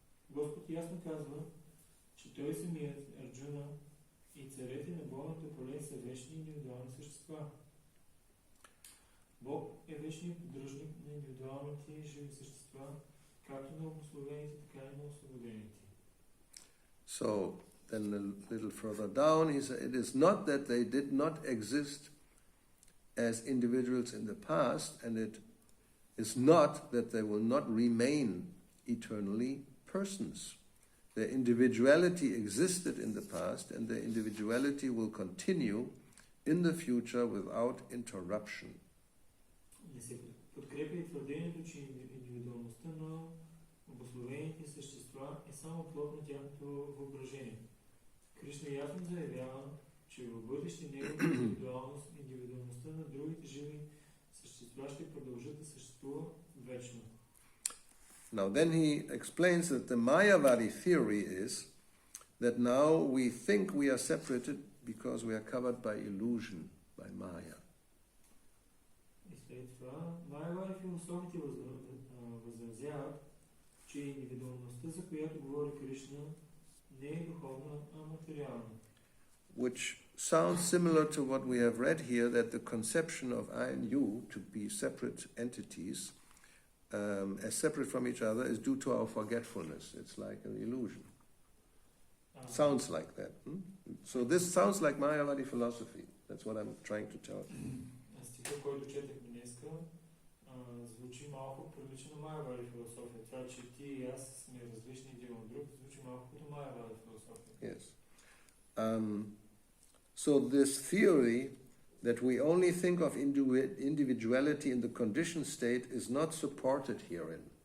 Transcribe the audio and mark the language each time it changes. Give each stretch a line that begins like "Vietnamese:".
Bulgarian: Господ ясно казва, че Той самият, Арджуна, и царете на бойното поле са вечни индивидуални същества. Бог е вечният поддръжник на индивидуалните живи същества, както на обусловените, така и на освободените.
English: So, then a little further down, he said, it is not that they did not exist as individuals in the past, and it is not that they will not remain eternally persons. Their individuality existed in the past, and their individuality will continue in the future without interruption.
Bulgarian: Не се подкрепя и твърдението, че индивидуалността на обусловените същества е само плод на тяхното въображение. Кришна ясно заявява, че в бъдеще неговата индивидуалността на другите живи същества ще продължат да съществува вечно.
English: Now then he explains that the Mayavadi theory is that now we think we are separated because we are covered by illusion, by Maya.
Bulgarian: И след това Майявади философите възразяват, че индивидуалността, за която говори Кришна, не е духовна, а материална.
English: Which sounds similar to what we have read here, that the conception of I and you to be separate entities, as separate from each other, is due to our forgetfulness. It's like an illusion. Sounds like that. So this sounds like Mayavadi philosophy. That's what I'm trying to tell you.
Bulgarian: Стиха, който четахме днеска, звучи малко прилично на Майявади философия. Това, че ти и аз сме различни един от друг, звучи малко като Майявади философия.
English: Yes. So this theory that we only think of individuality in the conditioned state is not supported herein.